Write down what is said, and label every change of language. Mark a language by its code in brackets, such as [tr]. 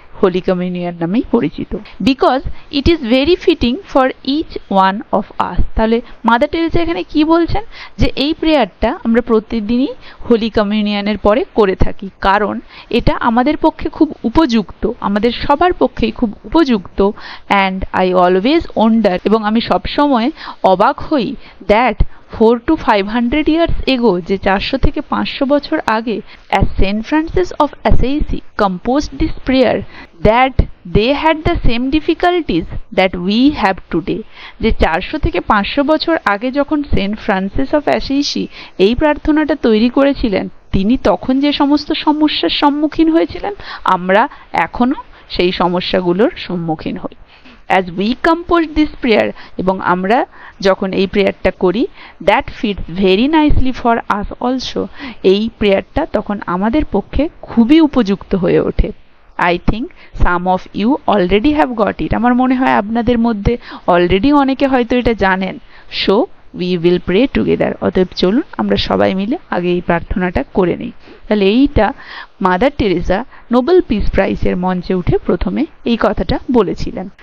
[bn] Holi communion নামেই পরিচিত। [en] Because it is very fitting for each one of us. [bn] তাহলে mother Teresa এখানে কি বলছেন, যে এই প্রেয়ারটা আমরা প্রতিদিনই হোলি কমিউনিয়নের পরে করে থাকি, কারণ এটা আমাদের পক্ষে খুব উপযুক্ত, আমাদের সবার পক্ষেই খুব উপযুক্ত। [en] and I always wonder, [bn] এবং আমি সবসময় অবাক হই, [en] that 400 to 500 years ago, [bn] যে 400 থেকে 500 বছর আগে, [en] as Saint Francis of Assisi composed this prayer, that they had the same difficulties that we have today। [bn] যে 400 থেকে 500 বছর আগে যখন সেন্ট ফ্রান্সিস অফ অ্যাসিসি এই প্রার্থনাটা তৈরি করেছিলেন, তিনি তখন যে সমস্ত সমস্যার সম্মুখীন হয়েছিলেন, আমরা এখনো সেই সমস্যাগুলোর সম্মুখীন হই। [en] As we compose this prayer, [bn] এবং আমরা যখন এই প্রেয়ারটা করি, [en] that fits very nicely for us also, [bn] এই প্রেয়ারটা তখন আমাদের পক্ষে খুবই উপযুক্ত হয়ে ওঠে। [en] I think some of you already have got it। [bn] আমার মনে হয় আপনাদের মধ্যে অলরেডি অনেকে হয়তো এটা জানেন। [en] So we will pray together। [bn] অতএব চলুন আমরা সবাই মিলে আগে এই প্রার্থনাটা করে নিই। তাহলে এইটা মাদার টেরেসা নোবেল পিস প্রাইজের মঞ্চে উঠে প্রথমে এই কথাটা বলেছিলেন।